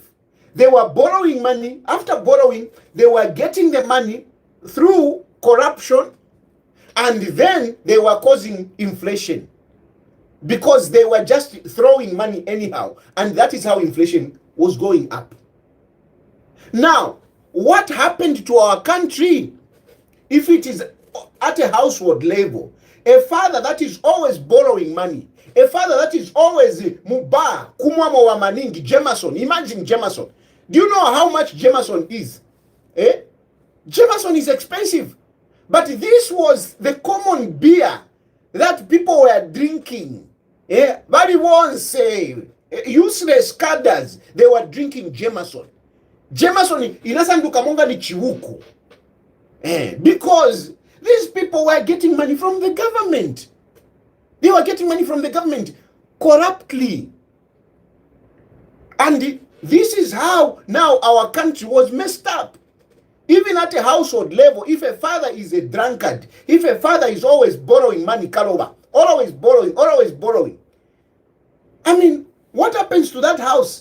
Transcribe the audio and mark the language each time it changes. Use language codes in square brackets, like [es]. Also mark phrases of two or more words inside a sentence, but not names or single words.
[en] They were borrowing money. After borrowing, they were getting the money through corruption, and then they were causing inflation, because they were just throwing money anyhow, and that is how inflation was going up. Now, what happened to our country? If it is at a household level, a father that is always borrowing money, a father that is always [ny] muba kumwamo wa maningi, [en] Jameson. Imagine Jameson. Do you know how much Jameson is? Jameson is expensive. But this was the common beer that people were drinking. But it was useless cadres. They were drinking Jameson. [ny] Jameson inasanduka monga ni chiwuku. [en] Because these people were getting money from the government. They were getting money from the government corruptly. And this is how now our country was messed up. Even at a household level, if a father is a drunkard, if a father is always borrowing money, Karoba, always borrowing, what happens to that house?